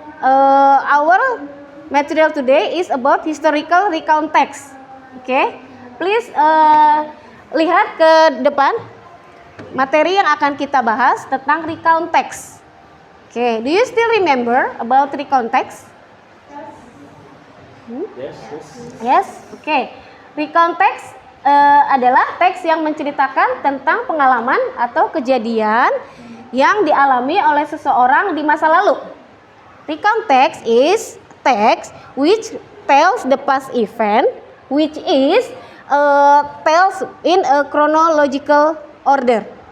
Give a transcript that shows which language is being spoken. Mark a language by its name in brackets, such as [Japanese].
[English] Our material today is about historical recount text. [Indonesian] Please lihat ke depan. Materi yang akan kita bahas tentang recount text. [English] Do you still remember about recount text? Yes. [Indonesian] Recount text adalah teks yang menceritakan tentang pengalaman atau kejadian yang dialami oleh seseorang di masa lalu. [English] Recount text is text which tells the past event, which is tells in a chronological order.